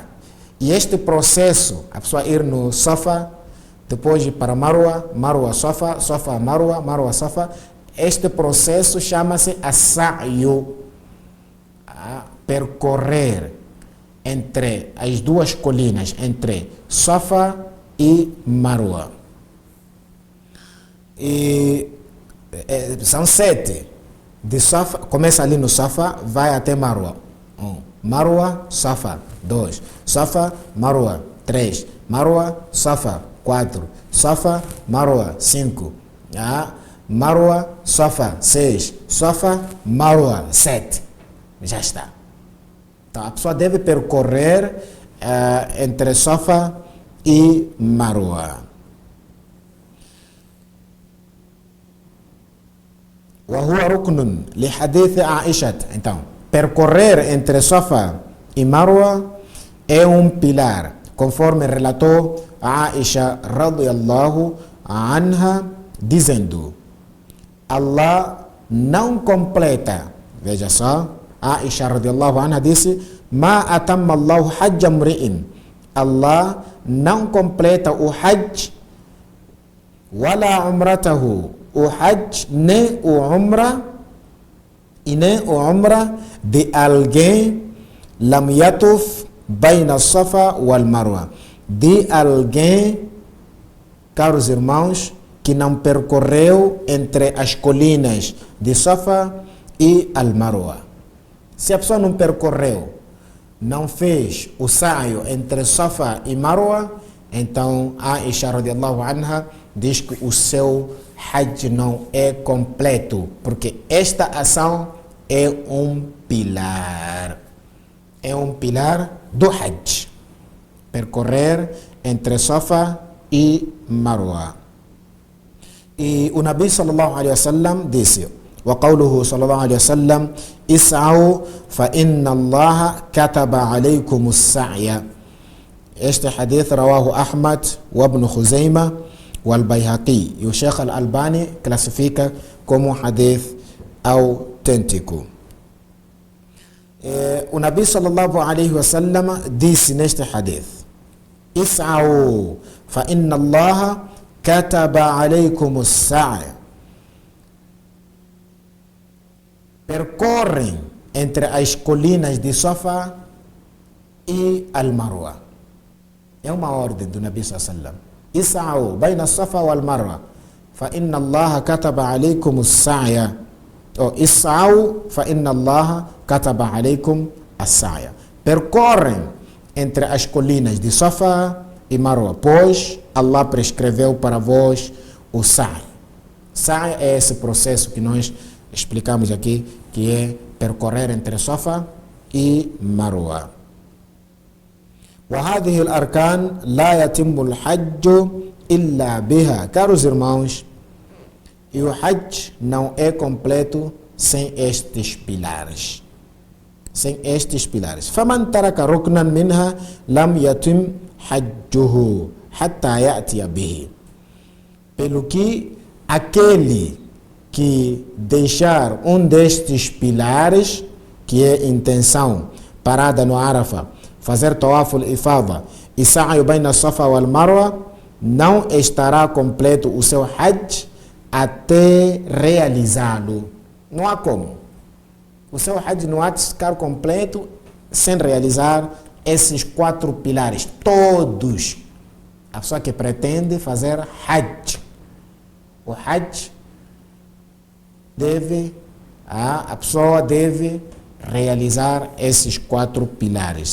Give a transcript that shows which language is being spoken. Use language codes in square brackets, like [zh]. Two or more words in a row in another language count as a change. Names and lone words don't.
[pt] E este processo, a pessoa ir no Safa, depois ir para Marwa, Marwa Safa, Safa Marwa, Marwa Safa, este processo chama-se as-sa'yu, percorrer entre as duas colinas, entre Safa e Marwa. E são 7. De Safa, começa ali no Safa, vai até Marwa. 1. Marwa, Safa. 2. Safa, Marwa. 3. Marwa, Safa. 4. Safa, Marwa. 5. Marwa, Safa. 6. Safa, Marwa. 7. Já está. Então a pessoa deve percorrer entre Safa e Marwa. [ar] وهو ركن لحديث عائشة. [pt] Então, percorrer entre Safa e Marwa é pilar, conforme relatou Aisha [ar] رضي الله عنها, [pt] dizendo: Allah não completa, veja só, [ar] عائشة رضي الله عنها disse: ما أتم الله حج امرئ. [pt] Allah não completa o hajj, [ar] ولا عمرته, [pt] o hajj, nem o umra, e nem o umra de alguém, [ar] لم يطف بين الصفا والمروة, [pt] de alguém, caros irmãos, que não percorreu entre as colinas de Safa e al Marwa. Se a pessoa não percorreu, não fez o saio entre Safa e Marwa, então Aisha [ar] رضي الله عنها [pt] diz que o seu hajj não é completo, porque esta ação é pilar. É pilar do hajj. Percorrer entre Safa e Marwa. E o Nabi [ar] صلى الله عليه وسلم [pt] disse: [ar] وقوله صلى الله عليه وسلم اسعوا فإن الله كتب عليكم السعي. [pt] Este hadith [ar] رواه أحمد وابن خزيمة والبيهقي. [pt] E o Sheikh Al-Albani classifica como hadith autêntico. O Nabi [ar] صلى الله عليه وسلم [pt] disse neste hadith: [ar] اسعوا فإن الله كتب عليكم السعي. [pt] Percorrem entre as colinas de Safa e Al-Marwa. É uma ordem do Nabi [ar] صلى الله عليه وسلم. اسعوا بين الصفا والمروة فإن الله كتب عليكم السعي. اسعوا فإن الله كتب عليكم السعي. [pt] Percorrem entre as colinas de Safa e Marwa, pois Allah prescreveu para vós o sa'i. Sa'i é esse processo que nós explicamos aqui, que é percorrer entre Safa e Marwa. [ar] وهذه الأركان لا يتم الحج إلا بها. [pt] Caros irmãos, e o hajj não é completo sem estes pilares. Sem estes pilares. [ar] فمن ترك ركنا منها لم يتم حجه حتى يأتي به. [pt] Pelo que aquele que deixar destes pilares, que é intenção, parada no Arafah, fazer [ar] طواف الإفاضة [pt] e [ar] سعي بين الصفا والمروة, [pt] não estará completo o seu hajj até realizá-lo. Não há como. O seu hajj não há de ficar completo sem realizar esses 4 pilares, todos. A pessoa que pretende fazer hajj, o hajj a pessoa deve realizar esses 4 pilares.